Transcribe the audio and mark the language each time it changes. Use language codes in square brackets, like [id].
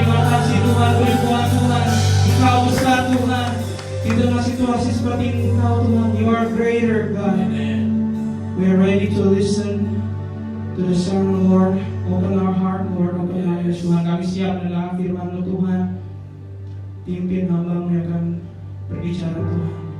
[id] Terima kasih Tuhan, berkuat Tuhan. Engkau besar Tuhan. Di tengah situasi seperti ini Engkau Tuhan, [en] You are greater God. We are ready to listen to the sermon, Lord. Open our heart, Lord. Open our ears, Tuhan. [id] Kami siap mendengar firman-Mu Tuhan. Pimpin hamba-Mu yang akan berbicara Tuhan.